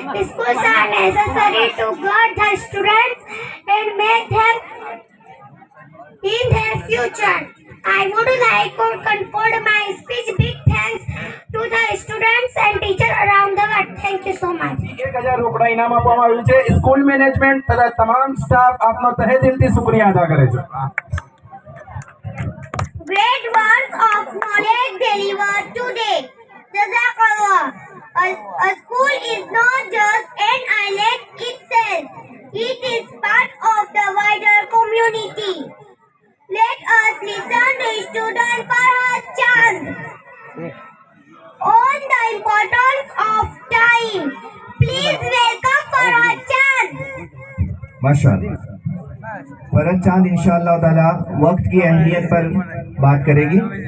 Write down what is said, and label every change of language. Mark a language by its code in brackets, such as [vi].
[en] Schools are necessary to guide the students and make them in their future. I would like to conclude my speech. Big thanks to the students and teachers around the world. Thank you so much. [gu] 1000 રોકડા ઇનામ આપવામાં આવ્યું છે. School management તથા તમામ staff આપનો તહે દિલથી શુક્રિયા અદા કરે છે. [en] Great words of knowledge delivered today. Jazakallah. A school is not just an island itself. It is part of the wider community. Let us listen to student Farhad Chand on the importance of time. Please welcome Farhad Chand. [hi] माशाअल्लाह. फरहत चांद इंशाअल्लाह ताला वक्त की अहमियत पर बात करेगी.